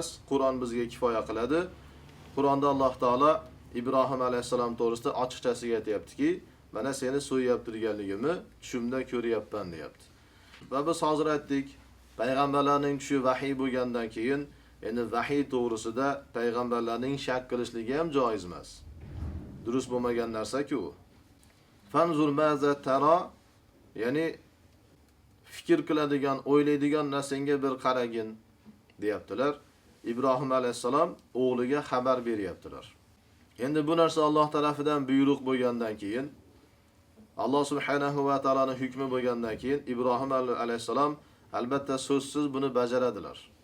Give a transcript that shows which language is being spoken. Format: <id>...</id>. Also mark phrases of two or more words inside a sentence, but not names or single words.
<uz>Qur'on bizga kifoya qiladi. Qur'onda Alloh taolo Ibrohim alayhissalom to'g'risida ochiqchasiga aytayaptiki, mana seni so'yib turganligimni tushimda ko'ryapman deyapti. Va biz hozir aytdik, payg'ambarlarning tushi vahiy bo'lgandan keyin, endi vahiy to'g'risida payg'ambarlarning shak qilishligi ham joiz emas. Durust bo'lmagan narsa-ku.</uz> <ar>فانظر ماذا ترى,</ar> <uz>ya'ni fikr qiladigan, o'ylaydigan narsanga bir qaragin deyaptilar. Ibrohim alayhissalom o'g'liga xabar beryaptilar. Endi bu narsa Alloh tarafidan buyruq bo'lgandan keyin, Alloh subhanahu va taolaning hukmi bo'lgandan keyin Ibrohim alayhissalom albatta so'zsiz buni bajaradilar.</uz>